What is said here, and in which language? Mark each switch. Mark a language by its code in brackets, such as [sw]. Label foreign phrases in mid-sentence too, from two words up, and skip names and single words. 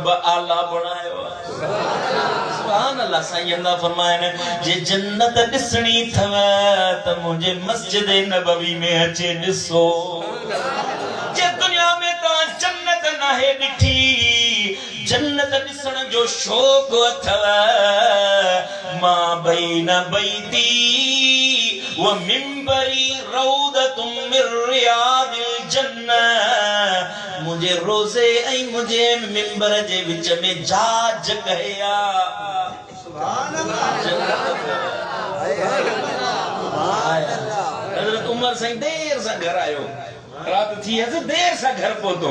[sd] आला बणायो आहे [ar] سبحان الله [sd] साईं अल्लाह फरमाइनि जे जन्नत ॾिसणी अथव त मुंहिंजे मस्जिद नबवी में अचे ॾिसो जे दुनिया में तव्हां जन्नत नाहे ॾिठी जन्नत ॾिसण जो शौक़ अथव [ar] ما بين بيتي و منبري روضة من رياض الجنة [sd] मुंहिंजे रोज़े ऐं मुंहिंजे मिंबर जे विच में जाज कया हज़रत उमर साईं देर सां घर आयो रात थी हस देर सां घर पहुतो